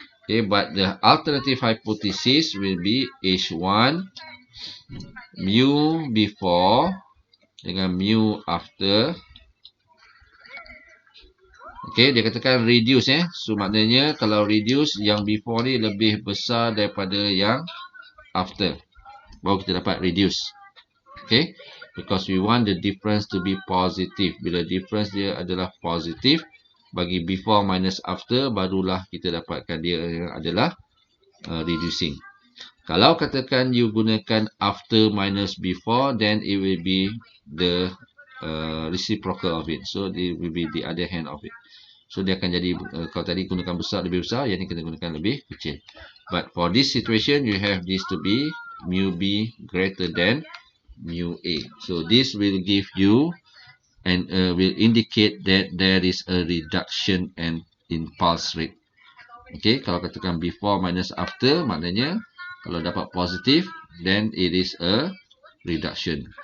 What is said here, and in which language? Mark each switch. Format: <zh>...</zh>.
<en>Okay, but the alternative hypothesis will be H1 mu before</en> <ms>dengan</ms> <en>mu after.</en> <ms>Okay, dia katakan reduce So maknanya kalau reduce, yang before ni lebih besar daripada yang after, baru kita dapat reduce.</ms> <en>Okay, because we want the difference to be positive.</en> <ms>Bila difference dia adalah positif, bagi before minus after, barulah kita dapatkan dia adalah reducing. Kalau katakan</ms> <en>you</en> <ms>gunakan</ms> <en>after minus before, then it will be the reciprocal of it. So it will be the other hand of it.</en> <ms>So dia akan jadi, kalau tadi gunakan besar lebih besar, yang ni kena gunakan lebih kecil.</ms> <en>But for this situation, you have this to be mu b greater than mu a. So this will give you and will indicate that there is a reduction and in pulse rate. Okay,</en> <ms>kalau katakan</ms> <en>before minus after,</en> <ms>maknanya kalau dapat positif,</ms> <en>then it is a reduction.</en>